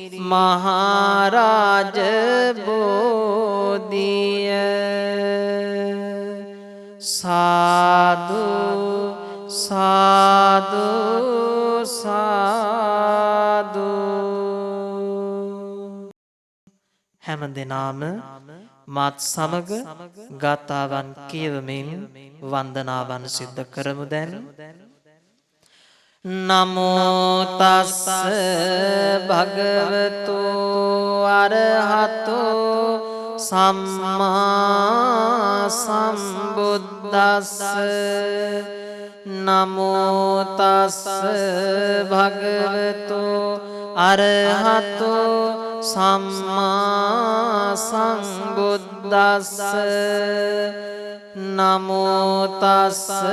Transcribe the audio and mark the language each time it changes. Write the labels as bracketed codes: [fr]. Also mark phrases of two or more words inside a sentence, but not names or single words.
[si] මහරජ බෝධිය සාදු සාදු සාදු හැම දිනම මාත් සමග ගාථාවන් කියවමින් වන්දනාවන් සිද්ධ කරමු දැන් [pi] නමෝ තස්ස භගවතු අරහතෝ සම්මා සම්බුද්දස්ස නමෝ තස්ස භගවතු අරහතෝ සම්මා සම්බුද්දස්ස නමෝ තස්ස